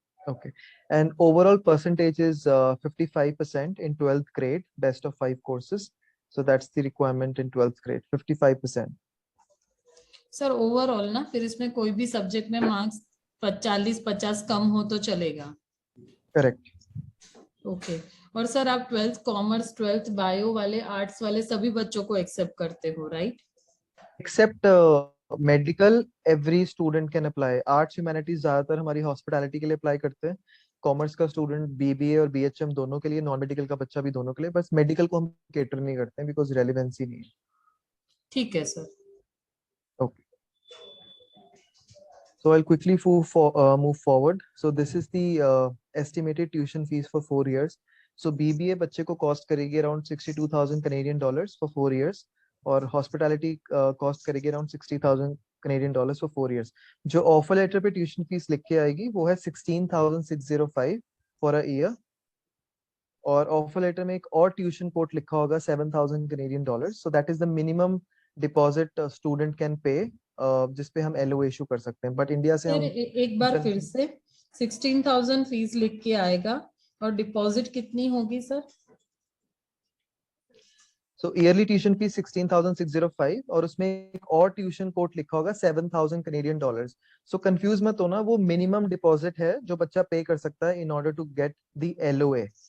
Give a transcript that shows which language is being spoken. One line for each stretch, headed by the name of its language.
English: Okay, and overall percentage is 55% in 12th grade, best of 5 courses. So that's the requirement in 12th grade, 55%.
Hindi: Sir overall ना, फिर इसमें कोई भी subject में marks 40-50 कम हो तो चलेगा?
English: Correct. Okay.
Hindi: और सर आप 12th कॉमर्स, 12th बायो वाले, आर्ट्स वाले सभी बच्चों को एक्सेप्ट करते हो, right?
English: Except medical every student can apply. Arts humanities
Hindi: ज्यादातर हमारी हॉस्पिटैलिटी के लिए अप्लाई करते हैं. कॉमर्स का स्टूडेंट बीबीए और बीएचएम दोनों के लिए, नॉन मेडिकल का बच्चा भी दोनों के लिए. बस मेडिकल को हम केटर नहीं करते हैं बिकॉज रेलिवेंसी नहीं है. ठीक है sir.
English: Okay. So I'll quickly move forward. So this is the estimated tuition fees for 4 years. So BBA बच्चे को cost करेगी around 62,000 Canadian dollars for 4 years, और hospitality cost करेगी around 60,000 Canadian dollars for 4 years.
Hindi: जो offer letter पे tuition fees लिख के आएगी वो है 16,605 for a year, और ऑफर लेटर में एक और ट्यूशन कोट लिखा होगा 7,000 Canadian dollars.
English: So that is the minimum deposit student can pay,
Hindi: जिसपे हम LO इशू कर सकते हैं. बट इंडिया से सर हम एक बार फिर से 16,000 फीस लिख के आएगा और डिपॉजिट कितनी होगी सर?
English: so yearly tuition fees 16,605
Hindi: और उसमें एक और ट्यूशन कोट लिखा होगा
English: 7,000 Canadian dollars.
Hindi: सो कंफ्यूज मत होना, वो मिनिमम डिपॉजिट है जो बच्चा पे कर सकता है
English: In order to get the LOA.